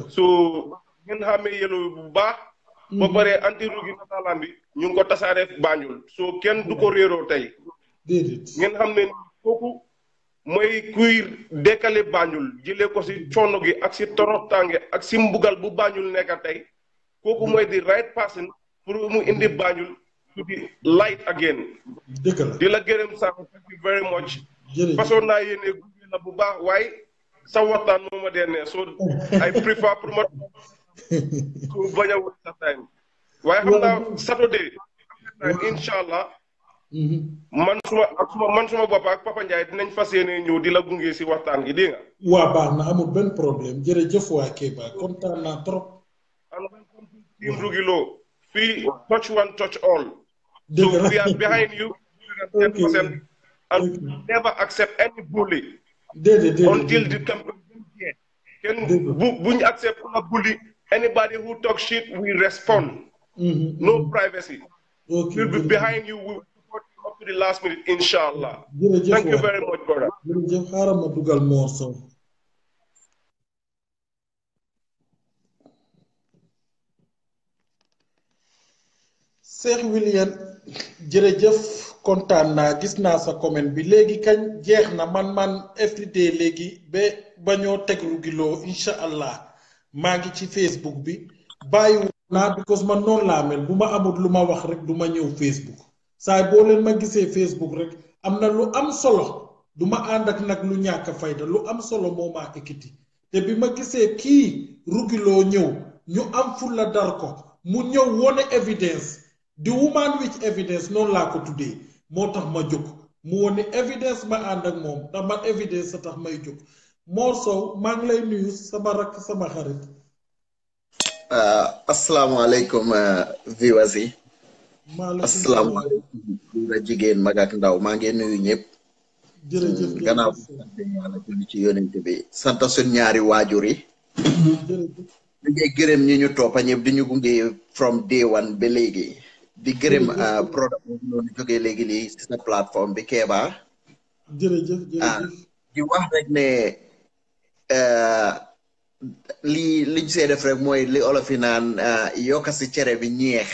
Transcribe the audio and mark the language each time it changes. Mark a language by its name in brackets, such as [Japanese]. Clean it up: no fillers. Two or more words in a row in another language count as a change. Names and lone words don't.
[Wolof] so ngeen xamee yellow bu baax ba pare anti rugi nataalam bi ñu ngi ko tasaare Banjul so kenn du ko réeroo tey ngeen xam ne kooku mooy kuy dekkale Banjul jëlee ko si coono gi ak si toroxtaange ak si mbugal bu Banjul nekk tey kooku mooy di [English] right person [Wolof] pour mu indi Banjul [English] to be light again [Wolof] dëgg la di la gërëm sax [English] thank you very much [Wolof] façon naa yéene gunge la bu baax waaye sa waxtaan moo ma dee ne [English] so I prefer [Wolof] pour ma ko bañ a wut sa time waaye xam naa Saturday [Arabic] incha allah [Wolof] man suma bopp ak Papa Ndiaye dinañ fas yéene ñëw di la gunge si waxtaan gi dégg nga. waa baax na amul benn problème jërëjëf waa Keba kontaan naa trop. [English] and welcome to Team Rugilo fii touch one touch all. so we are behind you 110% and never accept any bully. until the campaign ends. [Wolof] kenn buñ [English] accept a bully. Anybody who talks shit, we respond. No privacy. ok we'll be behind you. We will support you up to the last minute, inshallah. [Wolof] jërëjëf [English] Thank you [Wolof] waay. [English] very much, brother. [Wolof] jërëjëf xaaral ma dugal Mor Sow. Cheikh William jërëjëf kontaan naa gis naa sa comment bi léegi kañ jeex na man everyday léegi ba ñoo teg rugiloo [Arabic] incha allah [Wolof] maa ngi ci Facebook bi bàyyiwu naa because man noonu laa mel bu ma amul lu ma wax rek du ma ñëw Facebook saay boo leen ma gisee Facebook rek am na lu am solo du ma ànd ak nag lu ñàkk fayda lu am solo moo maa ekkiti te bi ma gisee kii rugiloo ñëw ñu am fulla dar ko mu ñëw wone evidence [English] the woman with evidence [Wolof] noonu laa ko tuddee moo tax ma jóg mu wone evidence ma ànd ak moom ndax man evidence sa tax may jóg Mor Sow maa ngi lay nuyu sama rakk sama xarit. asalaamaaleykum viewers yi. asalaamaaleykum góor jigéen mag ak ndaw maa ngi nuyu ñëpp. jërëjëf gannaaw ci yonent bi sant suñ ñaari waajur yi. jërëjëf. ñu ngi gërëm ñi ñu toppa ñëpp di ñu gunge [English] from day one [Wolof] ba léegi. di gërëm product boobu noonu jógee léegi lii si sa plateforme bi Keba. jërëjëf jërëjëf. di wax rek ne liñ see def rek mooy li olof yi naan yokka si cere bi ñeex.